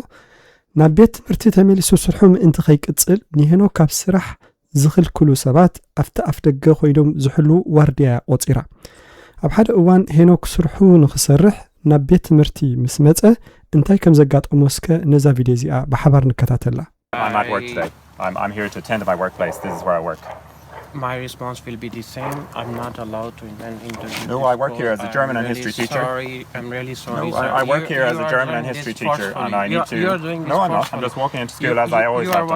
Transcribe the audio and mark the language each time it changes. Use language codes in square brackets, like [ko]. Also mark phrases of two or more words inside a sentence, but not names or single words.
[ti] ናብ ቤት ትምህርቲ ተመሊሱ ስርሑ ምእንቲ ከይቅጽል ንሄኖክ ካብ ስራሕ ዝኽልክሉ ሰባት ኣፍቲ ኣፍ ደገ ኮይዶም ዝሕሉ ዋርድያ ቆፂራ ኣብ ሓደ እዋን ሄኖክ ስርሑ ንኽሰርሕ ናብ ቤት ትምህርቲ ምስ መጸ እንታይ ከም ዘጋጠሞ እስከ ነዛ ቪድዮ እዚኣ ብሓባር ንከታተላ [en] I'm at work today. I'm here to attend to my workplace. This is where I work. My response will be the same. I'm not allowed to interview. No, I work here as a German and history teacher. I'm really sorry. No, I work here as a German and history teacher, and I need to. You're doing this. No, I'm not. I'm just walking into school as I always have done.